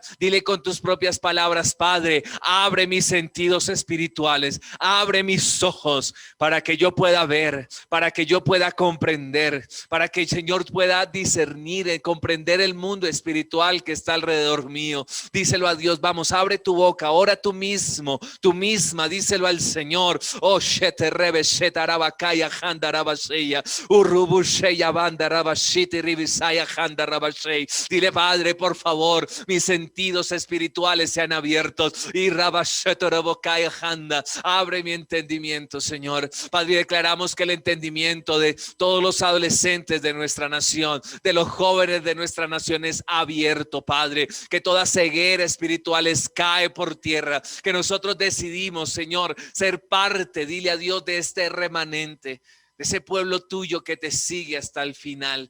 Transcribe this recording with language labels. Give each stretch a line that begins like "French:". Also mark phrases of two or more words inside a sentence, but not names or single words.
Spanish: Dile con tus propias palabras: Padre, abre mis sentidos espirituales, abre mis ojos para que yo pueda ver, para que yo pueda comprender, para que el Señor pueda discernir, comprender el mundo espiritual que está alrededor mío. Díselo a Dios. Vamos, abre tu boca, ora tú mismo, tú misma, díselo al Señor. Oh, shete rebe sheta rabakaya handa rabasheya urubusheya banda rabashiti ribisaya handa rabashey. Dile: Padre, por favor, mis sentidos espirituales sean abiertos y rabasheto rabokaya handa, abre mi entendimiento, Señor. Padre, declaramos que el entendimiento de todos los adolescentes de nuestra nación, de los jóvenes de nuestra nación, es abierto, Padre, que toda ceguera espiritual cae por tierra, que nosotros decidimos, Señor, ser parte, dile a Dios, de este remanente, de ese pueblo tuyo que te sigue hasta el final.